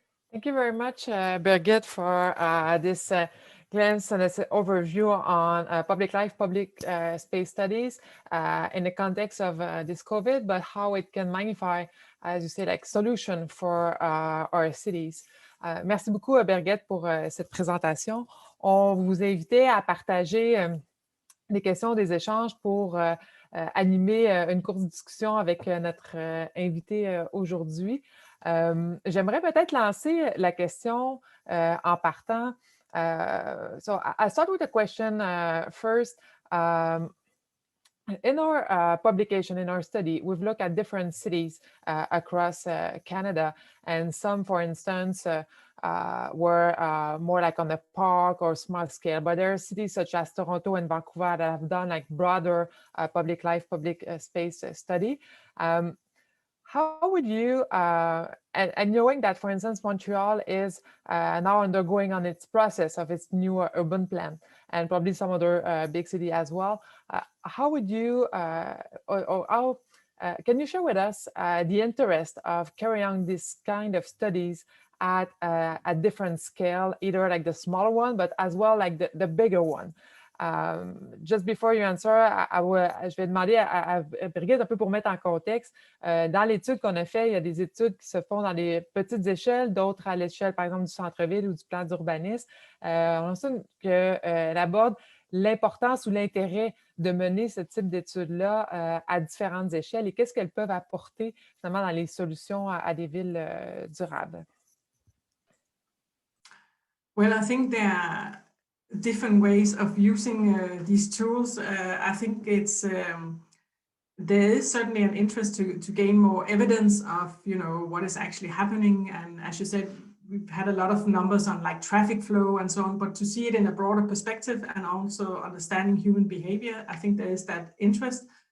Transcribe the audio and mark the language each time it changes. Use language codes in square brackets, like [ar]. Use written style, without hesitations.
[en] Thank you very much, Birgitte, for this glance and this overview on public life, public space studies in the context of this COVID, but how it can magnify, as you say, like solution for our cities. [fr] Merci beaucoup, Birgitte, pour cette présentation. On vous invitait à partager des questions, des échanges pour animer une courte discussion avec notre invité aujourd'hui. J'aimerais peut-être lancer la question en partant. [en] So I'll start with a question first. In our publication, in our study, we've looked at different cities across Canada, and some, for instance, were more like on the park or small scale, but there are cities such as Toronto and Vancouver that have done like broader public life, public space study. How would you, and knowing that, for instance, Montreal is now undergoing on its process of its new urban plan, and probably some other big city as well, how would you, or how, can you share with us the interest of carrying on this kind of studies at a different scale, either like the smaller one, but as well like the bigger one? Just before you answer, [fr] je vais demander à Birgitte un peu pour mettre en contexte. Dans l'étude qu'on a fait, il y a des études qui se font dans les petites échelles, d'autres à l'échelle, par exemple, du centre-ville ou du plan d'urbanisme. On estime qu'elle aborde l'importance ou l'intérêt de mener ce type d'études-là à différentes échelles et qu'est-ce qu'elles peuvent apporter finalement dans les solutions à des villes durables. [en] Well, I think there are different ways of using these tools. I think it's there is certainly an interest to gain more evidence of what is actually happening, and as you said, we've had a lot of numbers on like traffic flow and so on, but to see it in a broader perspective and also understanding human behavior, I think there is that interest.